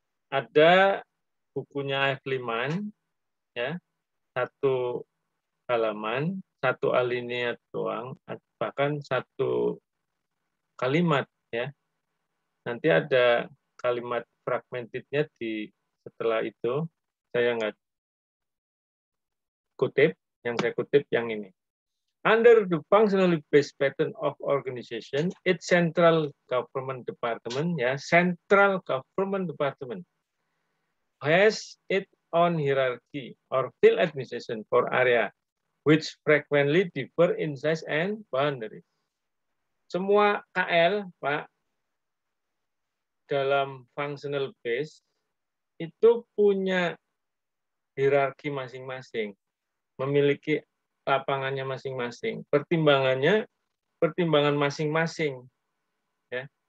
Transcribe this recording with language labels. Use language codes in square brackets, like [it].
[id] Ada bukunya F. Liman, ya, 1 halaman, 1 alinea doang, bahkan 1 kalimat, ya. Nanti ada kalimat fragmentednya di setelah itu. Saya nggak kutip, yang saya kutip yang ini. [en] Under the functionally based pattern of organization, its central government department, ya, central government department has its own hierarchy or field administration for area, which frequently differ in size and boundaries. [id] Semua KL, Pak, dalam functional base itu punya hierarki masing-masing, memiliki lapangannya masing-masing, pertimbangan masing-masing, ya.